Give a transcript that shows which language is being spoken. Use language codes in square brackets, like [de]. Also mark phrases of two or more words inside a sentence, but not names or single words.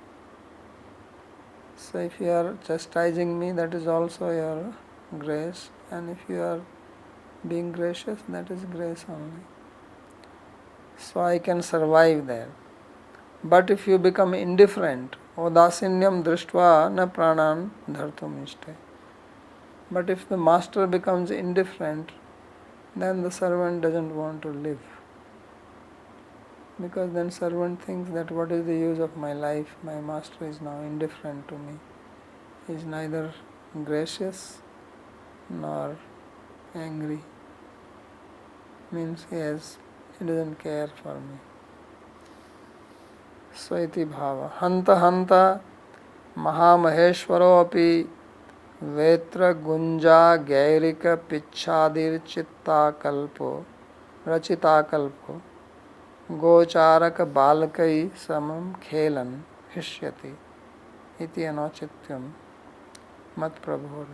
[en] So if you are chastising me, that is also your grace. And if you are being gracious, that is grace only. So I can survive there. But if you become indifferent, [sa] औदासीन्यं दृष्ट्वा न प्राणान् धर्तुम् ईष्टे. [en] But if the master becomes indifferent, then the servant doesn't want to live. Because then servant thinks that what is the use of my life? My master is now indifferent to me. He is neither gracious nor angry. Means he doesn't care for me. [sa] So इति भाव। हन्त हन्त महामहेश्वरो अपि वेत्र गुञ्जा गैरिक पिच्छादिर् चित्त कल्पो रचित कल्पो गोचरक बालकै समं खेलन् हिष्यति इति अनौचित्यम् मत् प्रभुरति.